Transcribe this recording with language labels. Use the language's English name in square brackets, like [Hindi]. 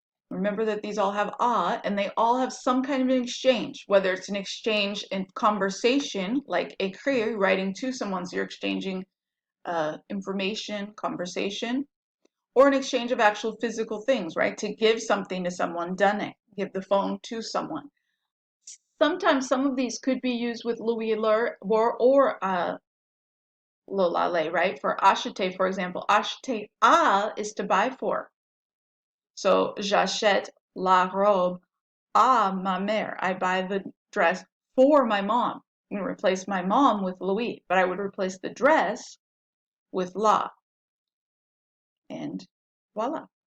[English] Remember that these all have a, and they all have some kind of an exchange, whether it's an exchange in conversation, like écrire, writing to someone, so you're exchanging information, conversation, or an exchange of actual physical things, right? To give something to someone, donner, give the phone to someone. Sometimes some of these could be used with Louis leur or le la, right? For acheter, for example, acheter is to buy for. [French] So, j'achète la robe à ma mère. [English] I buy the dress for my mom. I'm going to replace my mom with Louis, but I would replace the dress with la. And voila.